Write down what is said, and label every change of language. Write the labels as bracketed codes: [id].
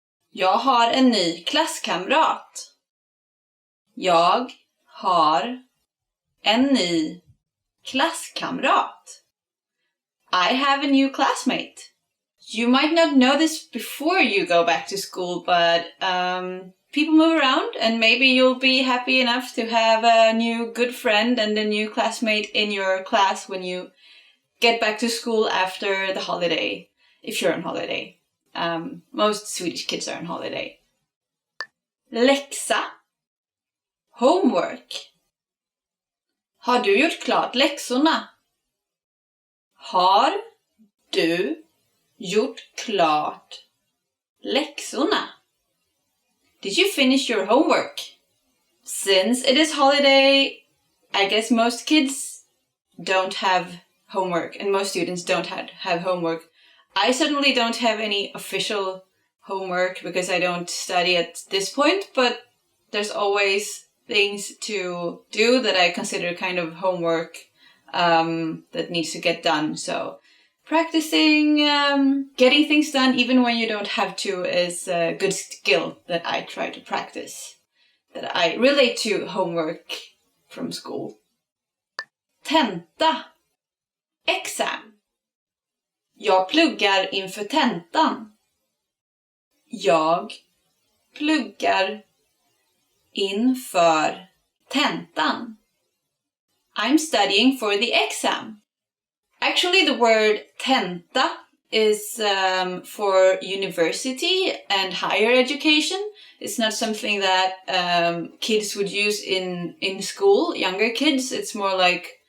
[sv] Jag har en ny klasskamrat. Jag har en ny klasskamrat. [en] I have a new classmate. You might not know this before you go back to school, but people move around, and maybe you'll be happy enough to have a new good friend and a new classmate in your class when you get back to school after the holiday, if you're on holiday. Most Swedish kids are on holiday. Läxa. Homework. [sv] Har du gjort klart läxorna? Har du gjort klart läxorna? [en] Did you finish your homework? Since it is holiday, I guess most kids don't have homework, and most students don't have homework. I certainly don't have any official homework because I don't study at this point, but there's always things to do that I consider kind of homework that needs to get done. So practicing, getting things done even when you don't have to is a good skill that I try to practice, that I relate to homework from school. Tenta. Exam. [sv] Jag pluggar inför tentan. Jag pluggar inför tentan. [en] I'm studying for the exam. Actually, the word tenta is for university and higher education. It's not something that kids would use in school, younger kids. It's more like